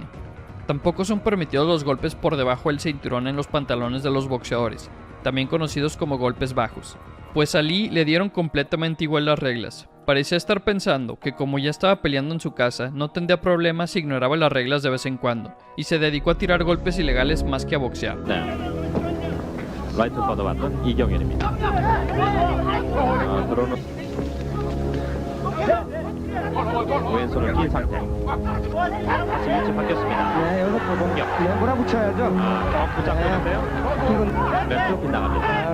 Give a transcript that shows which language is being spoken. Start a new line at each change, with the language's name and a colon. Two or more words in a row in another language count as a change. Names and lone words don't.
Spanish: Tampoco son permitidos los golpes por debajo del cinturón en los pantalones de los boxeadores, también conocidos como golpes bajos. Pues a Lee le dieron completamente igual las reglas. Parecía estar pensando que como ya estaba peleando en su casa, no tendría problemas si ignoraba las reglas de vez en cuando, y se dedicó a tirar golpes ilegales más que a boxear.
Korean: 라이트 걷어봤던 이경현입니다. 들어오는 왼손을 낀 상태. 다시 위치 바뀌었습니다. 네, 여기서 공격. 네, 몰아붙여야죠. 부상되는데요. 왼쪽 빗나갑니다.